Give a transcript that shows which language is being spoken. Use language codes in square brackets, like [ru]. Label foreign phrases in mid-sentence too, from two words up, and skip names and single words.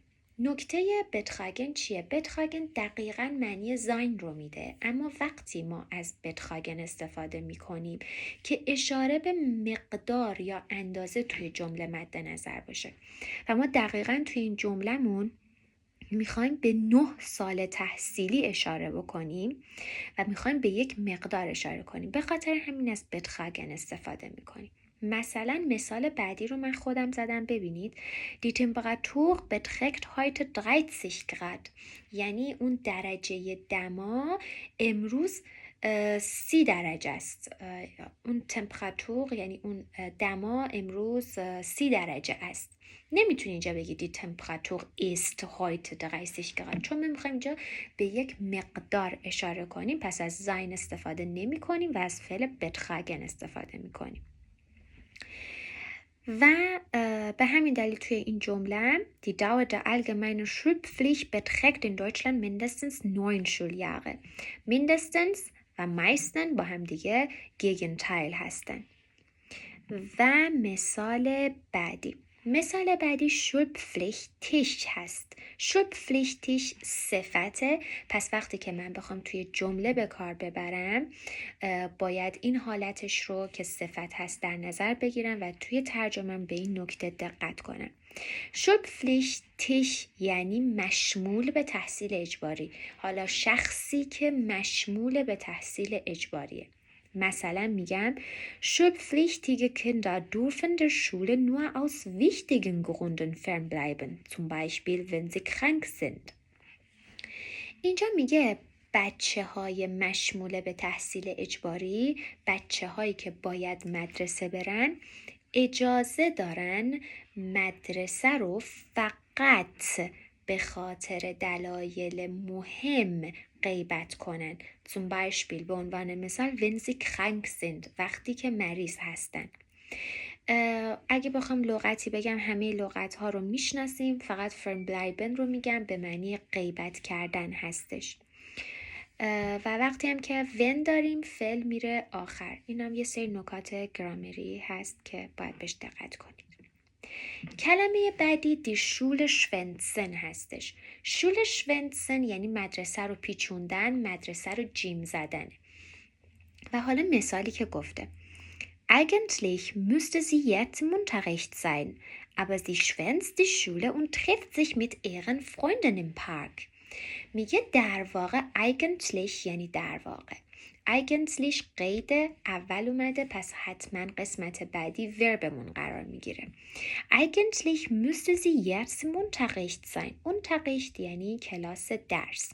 [fa] نکته betragen چیه؟ betragen دقیقاً معنی sein رو میده، اما وقتی ما از betragen استفاده میکنیم که اشاره به مقدار یا اندازه توی جمله مد نظر باشه و ما دقیقاً توی این جمله‌مون میخوایم به 9 سال تحصیلی اشاره بکنیم و میخوایم به یک مقدار اشاره کنیم، به خاطر همین از betragen استفاده میکنیم. مثلا مثال بعدی رو من خودم زدم، ببینید. [de] Die Temperatur beträgt heute 30 Grad [fa] یعنی اون درجه دما امروز 30 درجه است. اون تمپراتور یعنی اون دما امروز 30 درجه است. نمیتونی اینجا بگی [de] die Temperatur ist heute 30 Grad [fa] چون ما میخوایم اینجا به یک مقدار اشاره کنیم، پس از sein استفاده نمی کنیم و از فعل betragen استفاده می کنیم. و به همین دلیل توی این جمله [de] die Dauer der allgemeinen Schulpflicht beträgt in Deutschland mindestens 9 Schuljahre. [fa] mindestens و meisten با هم دیگه Gegenteil هستن. و مثال بعدی Schulpflichtig هست. Schulpflichtig صفته، پس وقتی که من بخوام توی جمله به کار ببرم باید این حالتش رو که صفت هست در نظر بگیرم و توی ترجمه‌ام به این نکته دقت کنم. Schulpflichtig یعنی مشمول به تحصیل اجباری. حالا شخصی که مشمول به تحصیل اجباریه. مثلا میگم [de] schulpflichtige Kinder dürfen der Schule nur aus wichtigen Gründen fernbleiben, zum Beispiel wenn sie krank sind. [fa] اینجا میگه بچه های مشمول به تحصیل اجباری، بچه هایی که باید مدرسه برن، اجازه دارن مدرسه رو فقط به خاطر دلایل مهم غیبت کنن. [de] zum Beispiel [fa] به عنوان مثال [de] wenn sie krank sind [fa] وقتی که مریض هستن. اگه بخوام لغتی بگم همه لغت ها رو میشناسیم، فقط fernbleiben رو میگم به معنی غیبت کردن هستش. و وقتی هم که when داریم فعل میره آخر. این هم یه سری نکات گرامری هست که باید بهش دقت کنید. کلمه بعدی [de] die Schule schwänzen [fa] هستش. [de] Schule schwänzen [fa] یعنی مدرسه رو پیچوندن، مدرسه رو جیم زدن. و حالا مثالی که گفته [de] Eigentlich müsste sie jetzt im Unterricht sein, aber sie schwänzt die Schule und trifft sich mit ihren Freunden im Park. [fa] میگه در واقع eigentlich یعنی در واقع. eigentlich قید اول اومده، پس حتما قسمت بعدی وربمون قرار میگیره. [de] Eigentlich müsste sie jetzt im Unterricht sein. [fa] Unterricht یعنی کلاس درس.